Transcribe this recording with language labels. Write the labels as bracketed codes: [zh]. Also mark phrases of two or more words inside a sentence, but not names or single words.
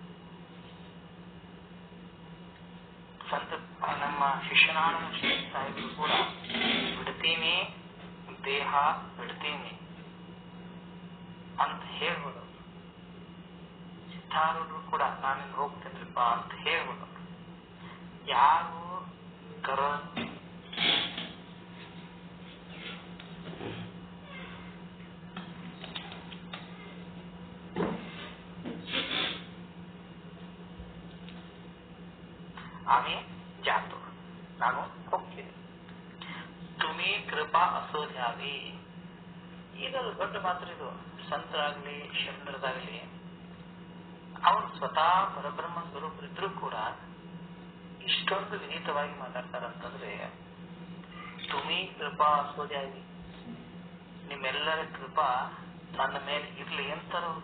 [kn] ಸಂತ ನಮ್ಮ ಶಿಷ್ಯನಾಳ ಸಾಹಿಬರು ಕೂಡ ಬಿಡ್ತೀನಿ ದೇಹ ಬಿಡ್ತೀನಿ ಅಂತ ಹೇಳ್ಬೋದವ್ರು. ಸಿದ್ಧಾರೂಢರು ಕೂಡ ನಾನಿಂದ ಹೋಗ್ತೇನ್ರಿಪ್ಪ ಅಂತ ಹೇಳ್ಬೋದವ್ರು. [mr] ಯಾರು आम्ही जातो, [kn] ನಾನು ಹೋಗ್ತೀನಿ. [mr] तुम्ही कृपा असो द्यावी, [kn] ಇದು ದೊಡ್ಡ ಮಾತ್ರ. ಇದು ಸಂತರಾಗ್ಲಿ ಶರಣರದಾಗ್ಲಿ ಅವನು ಸ್ವತಃ ಪರಬ್ರಹ್ಮ ಸ್ವರೂಪರಿದ್ರೂ ಕೂಡ ಇಷ್ಟೊಂದು ವಿನೀತವಾಗಿ ಮಾತಾಡ್ತಾರಂತಂದ್ರೆ, [mr] तुमी कृपा सोद्यागी, [kn] ನಿಮ್ಮೆಲ್ಲರ ಕೃಪಾ ನನ್ನ ಮೇಲೆ ಇರ್ಲಿ ಅಂತಾರವರು.